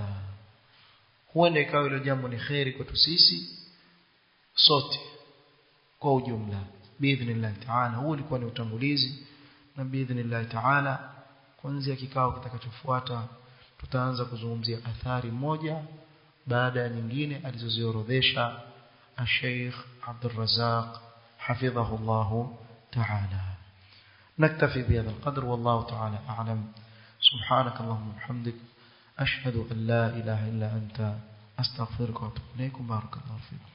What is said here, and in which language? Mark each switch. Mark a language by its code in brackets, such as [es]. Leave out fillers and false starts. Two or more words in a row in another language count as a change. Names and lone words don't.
[sw] Huenda ikawa hilo jambo ni khairi kwetu sisi sote kwa ujumla [ar] بإذن الله تعالى. [sw] Huo ulikuwa ni utangulizi, na [ar] بإذن الله تعالى [sw] kuanzia kikao kitakachofuata tutaanza kuzungumzia athari moja baada ya nyingine alizoziorodhesha [ar] الشيخ عبد الرزاق حفظه الله تعالى. نكتفي بهذا القدر والله تعالى أعلم. سبحانك اللهم وبحمدك أشهد أن لا إله إلا أنت أستغفرك وأتوب إليك. بارك الله فيكم.